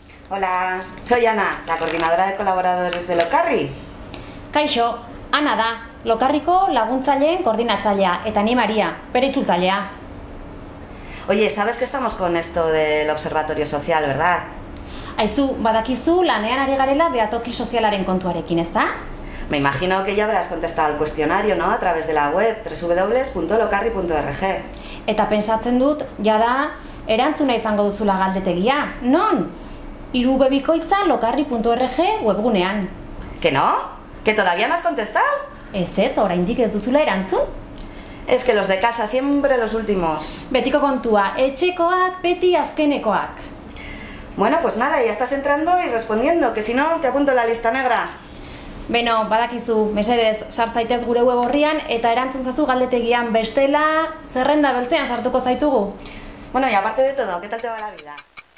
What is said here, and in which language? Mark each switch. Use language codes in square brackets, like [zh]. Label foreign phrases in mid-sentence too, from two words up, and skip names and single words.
[es] Hola, soy Ana, la coordinadora de colaboradores de Lokarri. [eu] Kaixo, Ana da, Lokarriko laguntzaileen koordinatzailea, eta ni Maria, bere itzultzailea. [es] Oye, ¿sabes que estamos con esto del observatorio social, verdad? [eu] Aizu, badakizu lanean ari garela behatoki sozialaren kontuarekin, ezta? [es] Me imagino que ya habrás contestado al cuestionario, ¿no? A través de la web www.lokarri.org. [eu] Eta pentsatzen dut, jada, erantzuna izango duzula galdetegia. Non? Irubebikoitza lokarri.org webgunean. [es] ¿Que no? ¿Que todavía no has contestado? [eu] Ez, oraindik ez duzula erantzun? [es] Es que los de casa siempre los últimos. [eu] Betiko kontua, etxekoak, beti azkenekoak. [es] Bueno, pues nada, ya estás entrando y respondiendo, que si no te apunto en la lista negra. [eu] Beno, badakizu, mesedez, sar zaitez gure web orrian eta erantzun zazu galdetegian bestela zerrenda beltzean sartuko zaitugu. [es] Bueno, y aparte de todo, ¿qué tal te va la vida?